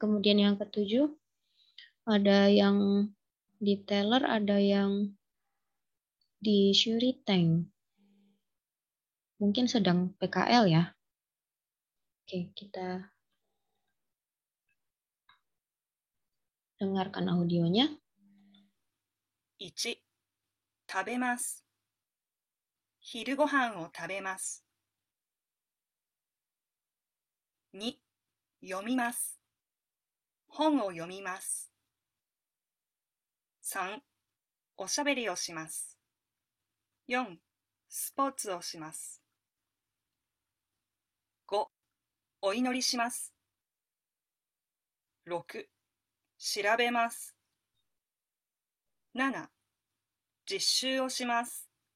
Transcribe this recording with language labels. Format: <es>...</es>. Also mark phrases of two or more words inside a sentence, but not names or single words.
<id>Kemudian yang ke-7, ada yang di teller, ada yang di syuriteng. Mungkin sedang PKL ya. Oke, kita dengarkan audionya.</id> <ja>1、食べます。昼ごはんを食べます。2、読みます。本を読みます。3、おしゃべりをします。4、スポーツをします。5、お祈りします。6、調べます。7、実習をします。</ja>